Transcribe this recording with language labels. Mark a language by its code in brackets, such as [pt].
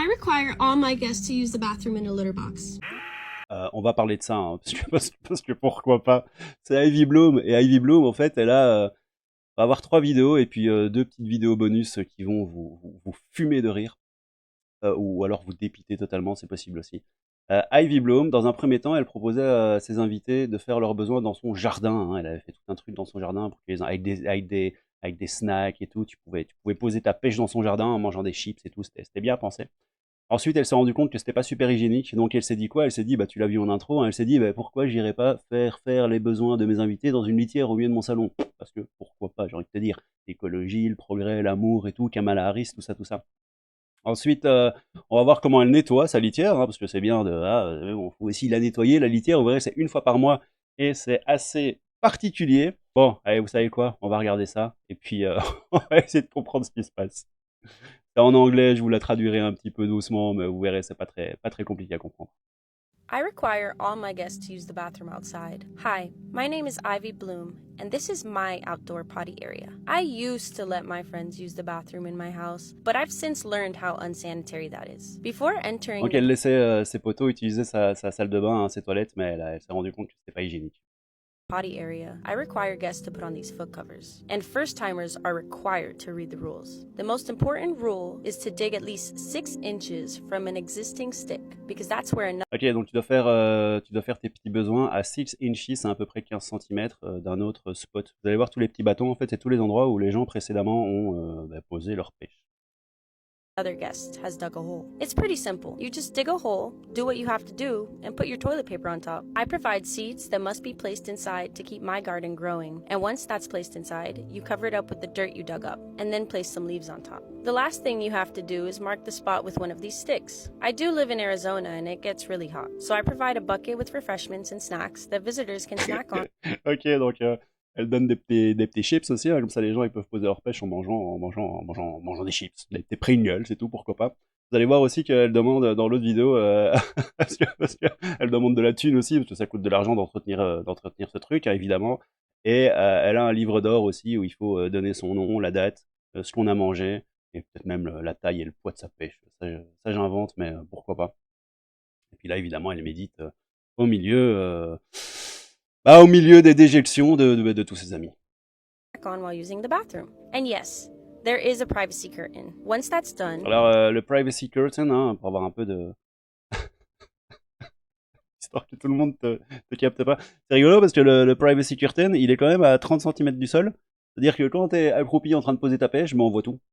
[en] require all my guests to use the bathroom in a litter box. [fr] On va parler de ça, hein, parce que pourquoi pas. C'est Ivy Bloom, et Ivy Bloom, en fait, va avoir 3 vidéos, et puis 2 petites vidéos bonus qui vont vous fumer de rire, ou alors vous dépiter totalement, c'est possible aussi. Ivy Bloom, dans un premier temps, elle proposait à ses invités de faire leurs besoins dans son jardin, hein. Elle avait fait tout un truc dans son jardin, pour que avec des snacks et tout, tu pouvais poser ta pêche dans son jardin en mangeant des chips et tout, c'était bien pensé. Ensuite, elle s'est rendue compte que c'était pas super hygiénique, donc elle s'est dit quoi? Elle s'est dit, bah tu l'as vu en intro, hein, elle s'est dit, bah, pourquoi j'irais pas faire les besoins de mes invités dans une litière au milieu de mon salon? Parce que pourquoi pas, j'ai envie de te dire, l'écologie, le progrès, l'amour et tout, Kamala Harris, tout ça, tout ça. Ensuite, on va voir comment elle nettoie sa litière, hein, parce que c'est bien on faut aussi la nettoyer, la litière, vous verrez, c'est une fois par mois, et c'est assez particulier. Bon, allez, vous savez quoi? On va regarder ça, et puis on va essayer de comprendre ce qui se passe. C'est en anglais, je vous la traduirai un petit peu doucement, mais vous verrez, c'est pas très compliqué à comprendre. [en] I require all my guests to use the bathroom outside. Hi, my name is Ivy Bloom, and this is my outdoor potty area. I used to let my friends use the bathroom in my house, but I've since learned how unsanitary that is. Before entering [fr] Donc [en] the [fr] elle laissait ses poteaux utiliser sa salle de bain, hein, ses toilettes, mais elle s'est rendue compte que c'était pas hygiénique. [en] potty area, I require guests to put on these foot covers. And first-timers are required to read the rules. The most important rule is to dig at least 6 inches from an existing stick, because that's where another [fr] Ok, donc tu dois faire tes petits besoins à 6 inches, c'est à peu près 15 cm d'un autre spot. Vous allez voir tous les petits bâtons, en fait, c'est tous les endroits où les gens précédemment ont posé leur pêche. [en] other guest has dug a hole. It's pretty simple. You just dig a hole, do what you have to do, and put your toilet paper on top. I provide seeds that must be placed inside to keep my garden growing, and once that's placed inside, you cover it up with the dirt you dug up, and then place some leaves on top. The last thing you have to do is mark the spot with one of these sticks. I do live in Arizona and it gets really hot, so I provide a bucket with refreshments and snacks that visitors can snack on. [fr] Ok, donc elle donne des petits chips aussi, hein, comme ça les gens ils peuvent poser leur pêche en mangeant des chips, des Pringles, c'est tout, pourquoi pas. Vous allez voir aussi qu'elle demande dans l'autre vidéo, parce que elle demande de la thune aussi, parce que ça coûte de l'argent d'entretenir ce truc, hein, évidemment. Et elle a un livre d'or aussi où il faut donner son nom, la date, ce qu'on a mangé, et peut-être même la taille et le poids de sa pêche. Ça j'invente, mais pourquoi pas. Et puis là, évidemment, elle médite au milieu, au milieu des déjections de tous ses amis. [en] On while using the bathroom. And yes, there is a privacy curtain. Once that's done, [fr] Alors, le privacy curtain, hein, pour avoir un peu de... histoire que tout le monde te capte pas. C'est rigolo parce que le privacy curtain, il est quand même à 30 cm du sol. C'est-à-dire que quand t'es accroupi en train de poser ta pêche, on voit tout.